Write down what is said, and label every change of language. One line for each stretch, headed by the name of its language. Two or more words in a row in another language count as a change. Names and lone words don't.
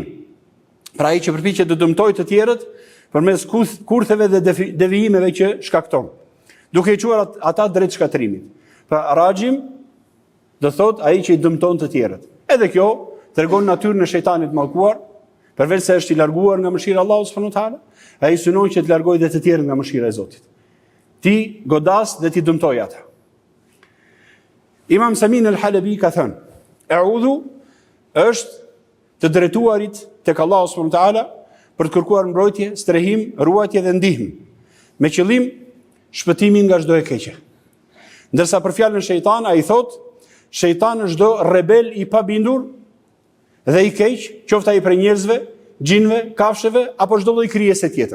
Albanian: Pra ai që përpiqet të dëmtojë të tjerët përmes kurtheve dhe devijimeve që shkakton, duke i quar ata drejt shkatrimit. Pra rajim do thot ai që i dëmton të tjerët. Edhe kjo tregon natyrën e shejtanit mallkuar, përveç se është i larguar nga mëshira e Allahut
Arabic: سبحانه وتعالى,
Albanian: ai synon që të largojë dhe të tjerët nga mëshira e Zotit. Ti godas dhe ti dëmtoj ata. Imam Samin al-Halabi ka thënë, "A'udhu" është të drejtuarit tek Allahu
Arabic: سبحانه وتعالى
Albanian: për të kërkuar mbrojtje, strehim, ruajtje dhe ndihmë, me qëllim shpëtimin nga çdo e keqe. Ndërsa për fjalën shejtan ai thotë, shejtani është çdo rebel i pabindur dhe i keq, qoftë ai prej njerëzve, xhinëve, kafshëve apo çdo lloj krijese tjetër.